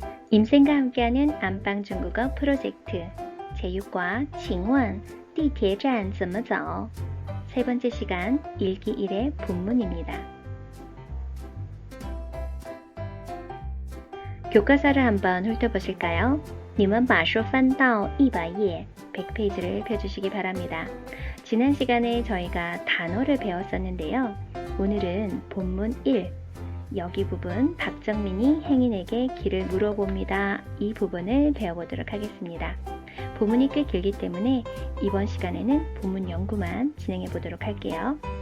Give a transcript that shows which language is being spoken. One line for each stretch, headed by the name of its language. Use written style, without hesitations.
Korean: 임쌤과 함께하는 안방 중국어 프로젝트 제6과 칭원,
Chinese: 地铁站怎么走?
Korean: 세 번째 시간 읽기 1의 본문입니다. 교과서를 한번 훑어보실까요?
Chinese: 你们把书翻到100页
Korean: 100페이지를 펴주시기 바랍니다. 지난 시간에 저희가 단어를 배웠었는데요. 오늘은 본문 1 여기 부분 박정민이 행인에게 길을 물어봅니다. 이 부분을 배워보도록 하겠습니다. 본문이 꽤 길기 때문에 이번 시간에는 본문 연구만 진행해 보도록 할게요.